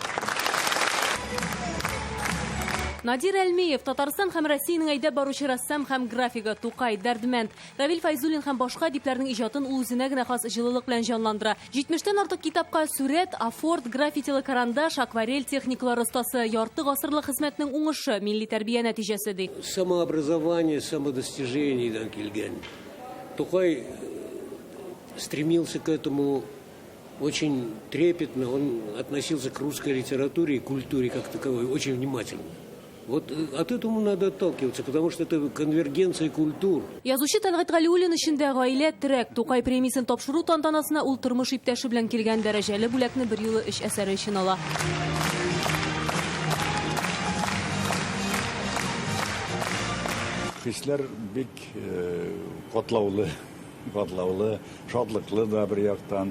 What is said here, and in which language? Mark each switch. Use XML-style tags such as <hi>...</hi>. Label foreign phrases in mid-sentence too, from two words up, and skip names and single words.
<tt>Надир Әлмиев, Татарстан һәм Россиянең әйдәп баручы рәссам һәм графига Тукай, Дәрдмәнд, Равил Файзуллин һәм башка дипләрнең иҗатын ул үзенә генә хас җылылык белән җанландыра. 70тән артык китапка сурәт, афорт, граффитилы карандаш, акварель техникалары остасы, ярты гасырлык хезмәтнең уңышы, милли тәрбия нәтиҗәсе ди.</tt> <ru>Самообразование, самодостижение килгән. Тукай стремился к этому очень трепетно, он относился к русской литературе и культуре как таковой очень внимательно. Вот от этого надо отталкиваться, потому что это конвергенция культур.</ru> <tt>Язучы Тәлгать Галиуллин эшендә гаилә терәк Тукай премиясын тапшыру тантанасына ул тормыш иптәше белән килгән дәрәҗәле бүләкне бер юлы эш әсәре өчен ала. Хисләр бик катлаулы, шатлыклы да бер яктан.</tt>